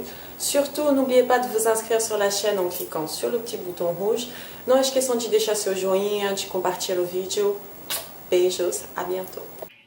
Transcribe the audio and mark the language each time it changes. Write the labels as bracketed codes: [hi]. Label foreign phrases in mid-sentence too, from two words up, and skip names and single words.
[fr] Surtout, n'oubliez pas de vous inscrever sur la chaîne en cliquant sur le petit bouton rouge. [pt] Não esqueçam de deixar seu joinha, de compartilhar o vídeo. Beijos, [fr] à bientôt.